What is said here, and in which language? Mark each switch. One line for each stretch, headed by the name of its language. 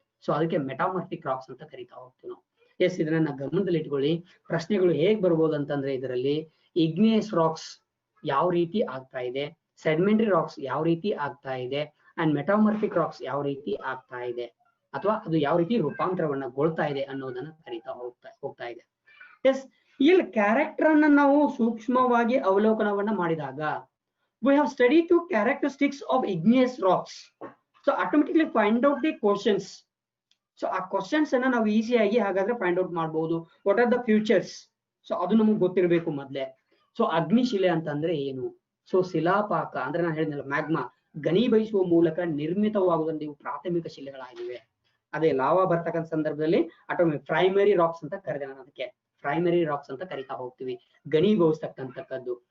Kannada: So ಅದಕ್ಕೆ metamorphic racks ಅಂತ ಕರಿತಾ ಹೋಗ್ತೀವಿ ನಾವು. ಎಸ್, ಇದನ್ನ ಗಮನದಲ್ಲಿ ಇಟ್ಕೊಳ್ಳಿ. ಪ್ರಶ್ನೆಗಳು ಹೇಗ್ ಬರ್ಬೋದು ಅಂತಂದ್ರೆ ಇದರಲ್ಲಿ ಇಗ್ನಿಯಸ್ ರಾಕ್ಸ್ ಯಾವ ರೀತಿ ಆಗ್ತಾ ಇದೆ, ಸೆಡಿಮೆಂಟರಿ ರಾಕ್ಸ್ ಯಾವ ರೀತಿ ಆಗ್ತಾ ಇದೆ, ಅಂಡ್ ಮೆಟಾಮಾರ್ಫಿಕ್ ರಾಕ್ಸ್ ಯಾವ ರೀತಿ ಆಗ್ತಾ ಇದೆ, ಅಥವಾ ಅದು ಯಾವ ರೀತಿ ರೂಪಾಂತರವನ್ನಗೊಳ್ತಾ ಇದೆ ಅನ್ನೋದನ್ನ ಕರಿತಾ ಹೋಗ್ತಾ ಇದೆ. ಎಸ್, ಇಲ್ಲಿ ಕ್ಯಾರೆಕ್ಟರ್ ಅನ್ನ ನಾವು ಸೂಕ್ಷ್ಮವಾಗಿ ಅವಲೋಕನವನ್ನ ಮಾಡಿದಾಗ
English: we have studied two characteristics of igneous rocks, so automatically find out the questions.
Kannada: So ಆ ಕ್ವಶನ್ಸ್ ಅನ್ನ ನಾವು ಈಸಿಯಾಗಿ ಹಾಗಾದ್ರೆ ಫೈಂಡ್ ಔಟ್ ಮಾಡಬಹುದು.
English: What are the futures?
Kannada: So ಅದು ನಮಗೆ ಗೊತ್ತಿರಬೇಕು ಮೊದ್ಲೇ. ಸೊ ಅಗ್ನಿಶಿಲೆ ಅಂತಂದ್ರೆ ಏನು? ಸೊ ಶಿಲಾಪಾಕ ಅಂದ್ರೆ ನಾನು ಹೇಳಿದ್ನಲ್ಲ, ಮ್ಯಾಗ್ಮಾ ಘನೀಭವಿಸುವ ಮೂಲಕ ನಿರ್ಮಿತವಾಗುವಂತ ಇವು ಪ್ರಾಥಮಿಕ ಶಿಲೆಗಳಾಗಿವೆ. ಅದೇ ಲಾವಾ ಬರ್ತಕ್ಕಂಥ ಸಂದರ್ಭದಲ್ಲಿ ಪ್ರೈಮರಿ ರಾಕ್ಸ್ ಅಂತ ಕರೆದೆ ನಾನು, ಅದಕ್ಕೆ ಪ್ರೈಮರಿ ರಾಕ್ಸ್ ಅಂತ ಕರಿತಾ ಹೋಗ್ತೀವಿ, ಘನೀಭವಿಸ್ತಕ್ಕಂಥದ್ದು.